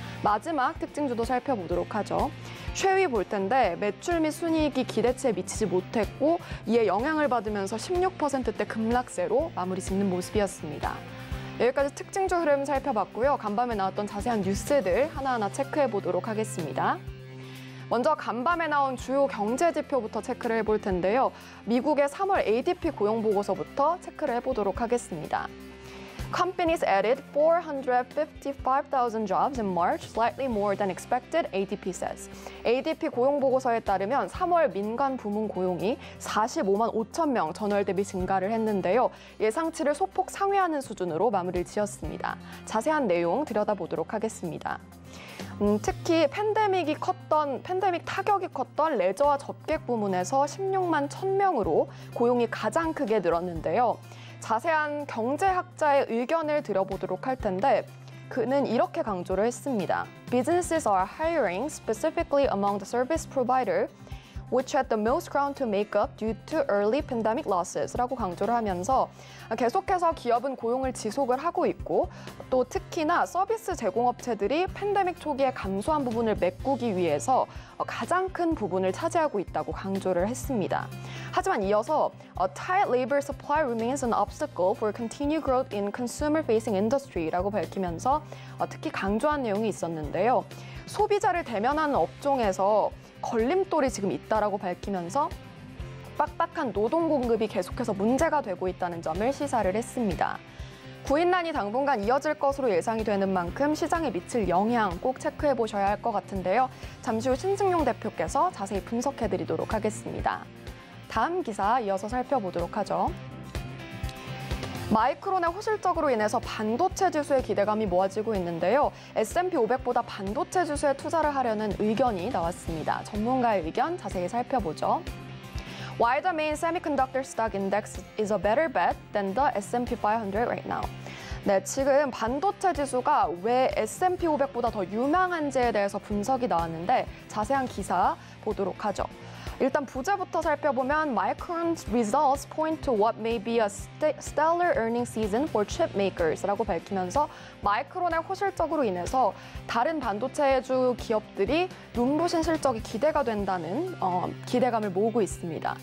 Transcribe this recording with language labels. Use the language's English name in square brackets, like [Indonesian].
[Korean] 마지막 특징주도 살펴보도록 하죠. 쉐위 볼 텐데 매출 및 순이익이 기대치에 미치지 못했고 이에 영향을 받으면서 16%대 급락세로 마무리 짓는 모습이었습니다. 여기까지 특징주 흐름 살펴봤고요. 간밤에 나왔던 자세한 뉴스들 하나하나 체크해 보도록 하겠습니다. 먼저 간밤에 나온 주요 경제 지표부터 체크를 해볼 텐데요. 미국의 3월 ADP 고용보고서부터 체크를 해보도록 하겠습니다. [English] Companies added 455,000 jobs in March, slightly more than expected, ADP says. [Korean] ADP 고용보고서에 따르면 3월 민간 부문 고용이 45만 5천 명 전월 대비 증가를 했는데요. 예상치를 소폭 상회하는 수준으로 마무리를 지었습니다. 자세한 내용 들여다보도록 하겠습니다. 특히 팬데믹 타격이 컸던 레저와 접객 부문에서 16만 1,000명으로 고용이 가장 크게 늘었는데요. 자세한 경제학자의 의견을 들어보도록 할 텐데 그는 이렇게 강조를 했습니다. [English] Businesses are hiring specifically among the service provider which had the most ground to make up due to early pandemic losses [Korean] 라고 강조를 하면서 계속해서 기업은 고용을 지속을 하고 있고 또 특히나 서비스 제공업체들이 팬데믹 초기에 감소한 부분을 메꾸기 위해서 가장 큰 부분을 차지하고 있다고 강조를 했습니다. 하지만 이어서 [English] A tight labor supply remains an obstacle for continued growth in consumer-facing industry [Korean] 라고 밝히면서 특히 강조한 내용이 있었는데요. 소비자를 대면하는 업종에서 걸림돌이 지금 있다라고 밝히면서 빡빡한 노동 공급이 계속해서 문제가 되고 있다는 점을 시사를 했습니다. 구인난이 당분간 이어질 것으로 예상이 되는 만큼 시장에 미칠 영향 꼭 체크해 보셔야 할 것 같은데요. 잠시 후 신승용 대표께서 자세히 분석해 드리도록 하겠습니다. 다음 기사 이어서 살펴보도록 하죠. 마이크론의 호실적으로 인해서 반도체 지수의 기대감이 모아지고 있는데요. S&P 500보다 반도체 지수에 투자를 하려는 의견이 나왔습니다. 전문가의 의견 자세히 살펴보죠. [English] Why the main semiconductor stock index is a better bet than the S&P 500 right now. [Korean] 네, 지금 반도체 지수가 왜 S&P 500보다 더 유망한지에 대해서 분석이 나왔는데 자세한 기사 보도록 하죠. 일단 부제부터 살펴보면 [English] Micron's results point to what may be a stellar earnings season for chip makers [Korean] 라고 밝히면서 마이크론의 호실적으로 인해서 다른 반도체주 기업들이 눈부신 실적이 기대가 된다는 기대감을 모으고 있습니다.